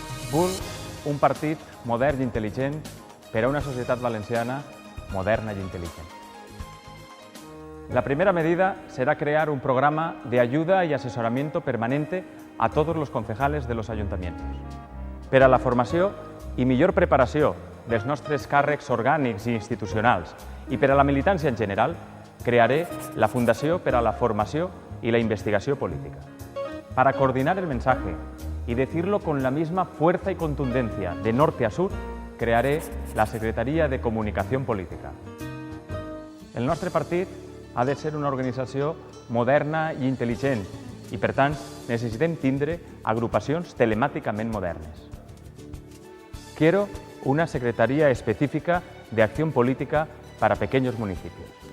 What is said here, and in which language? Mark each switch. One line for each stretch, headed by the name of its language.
Catalan: Vull un partit modern i intel·ligent per a una societat valenciana moderna i intel·ligent.
Spanish: La primera medida será crear un programa de ayuda y asesoramiento permanente a todos los concejales de los ayuntamientos.
Catalan: Per a la formació i millor preparació dels nostres càrrecs orgànics i institucionals i per a la militància en general, crearé la Fundació per a la Formació y la Investigació Política.
Spanish: Para coordinar el mensaje y decirlo con la misma fuerza y contundencia de norte a sur, crearé la Secretaría de Comunicación Política.
Catalan: El nostre partit ha de ser una organització moderna i intel·ligent i, per tant, necessitem tindre agrupacions telemàticament modernes.
Spanish: Quiero una Secretaría Específica de Acción Política para pequeños municipios.